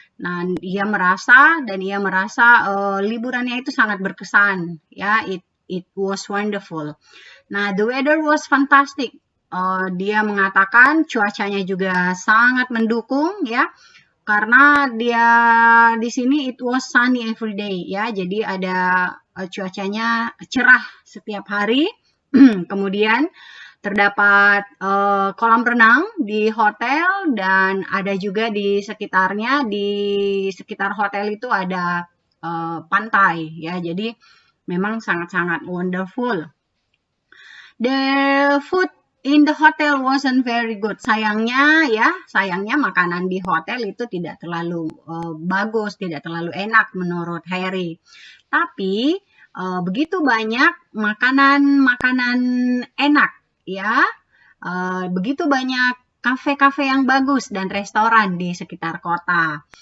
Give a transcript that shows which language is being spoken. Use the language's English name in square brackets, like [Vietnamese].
[Indonesian] Nah, ia merasa liburannya itu sangat berkesan ya. [English] It was wonderful. Nah, the weather was fantastic. [Indonesian] Dia mengatakan cuacanya juga sangat mendukung ya, karena dia di sini [English] it was sunny every day [Indonesian] ya, jadi ada cuacanya cerah setiap hari. Kemudian terdapat kolam renang di hotel dan ada juga di sekitarnya, di sekitar hotel itu ada pantai ya, jadi memang sangat-sangat wonderful. [English] The food in the hotel wasn't very good. [Indonesian] Sayangnya makanan di hotel itu tidak terlalu bagus, tidak terlalu enak menurut Harry. Tapi begitu banyak makanan enak ya. Begitu banyak kafe-kafe yang bagus dan restoran di sekitar kota.